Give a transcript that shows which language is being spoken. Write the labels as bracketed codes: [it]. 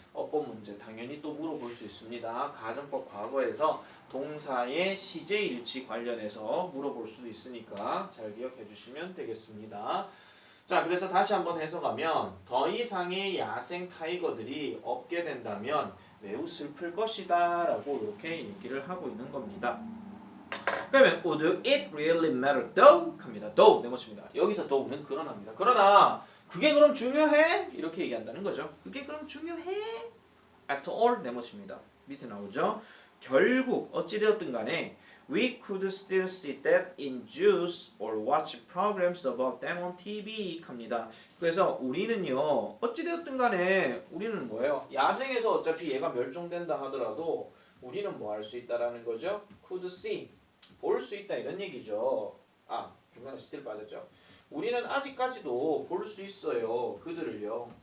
[ko] 어법 문제 당연히 또 물어볼 수 있습니다. 가정법 과거에서 동사의 시제일치 관련해서 물어볼 수도 있으니까 잘 기억해 주시면 되겠습니다. 자, 그래서 다시 한번 해석하면 더 이상의 야생 타이거들이 없게 된다면 매우 슬플 것이다 라고 이렇게 얘기를 하고 있는 겁니다. 그러면 [en] would it really matter though? [ko] 합니다. though 네 것입니다. 여기서 though는 그러나입니다. 그러나 그게 그럼 중요해? 이렇게 얘기한다는 거죠. 그게 그럼 중요해? [en] After all [ko] 네 것입니다. 밑에 나오죠. 결국 어찌되었든 간에 [en] we could still see that in zoos or watch programs about them on TV [ko] 합니다. 그래서 우리는요 어찌되었든 간에 우리는 뭐예요? 야생에서 어차피 얘가 멸종된다 하더라도 우리는 뭐 할 수 있다라는 거죠? could see 볼 수 있다 이런 얘기죠. 아 중간에 still 빠졌죠. 우리는 아직까지도 볼 수 있어요. 그들을요.